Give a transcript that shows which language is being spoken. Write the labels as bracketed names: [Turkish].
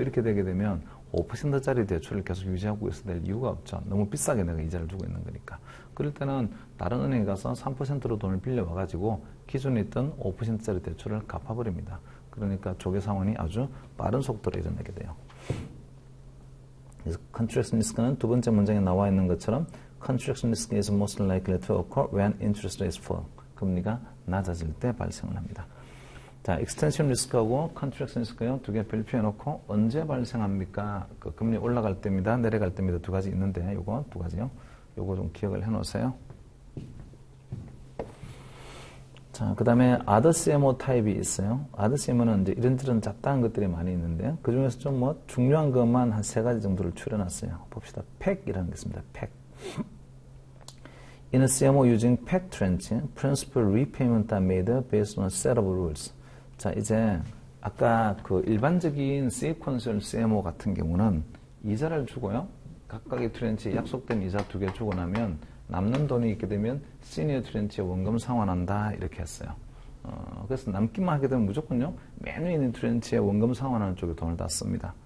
[Korean] 이렇게 되게 되면 5%짜리 대출을 계속 유지하고 있어야 될 이유가 없죠. 너무 비싸게 내가 이자를 주고 있는 거니까. 그럴 때는 다른 은행에 가서 3%로 돈을 빌려와가지고 기존에 있던 5%짜리 대출을 갚아버립니다. 그러니까 조기 상환이 아주 빠른 속도로 일어나게 돼요. 그래서 [English] contraction risk는 [Korean] 두 번째 문장에 나와 있는 것처럼 [English] contraction risk is most likely to occur when interest rates fall. [Korean] 금리가 낮아질 때 발생을 합니다. 자, extension risk하고 contraction risk요. 두 개 별표해 놓고 언제 발생합니까? 그 금리 올라갈 때입니다. 내려갈 때입니다. 두 가지 있는데 요거 두 가지요. 요거 좀 기억을 해 놓으세요. 자, 그 다음에 other CMO 타입이 있어요. other CMO는 이제 이런저런 잡다한 것들이 많이 있는데 그 중에서 좀 뭐 중요한 것만 한 세 가지 정도를 추려놨어요. 봅시다. PEC이라는 게 있습니다. PEC. [English] In a CMO using PEC tranche, principal repayment are made based on a set of rules. [Korean] 자, 이제 아까 그 일반적인 sequential CMO 같은 경우는 이자를 주고요. 각각의 트렌치에 약속된 이자 2개 주고 나면 남는 돈이 있게 되면 시니어 트렌치에 원금 상환한다 이렇게 했어요. 그래서 남기만 하게 되면 무조건요. 맨 위에 있는 트렌치에 원금 상환하는 쪽에 돈을 다 씁니다.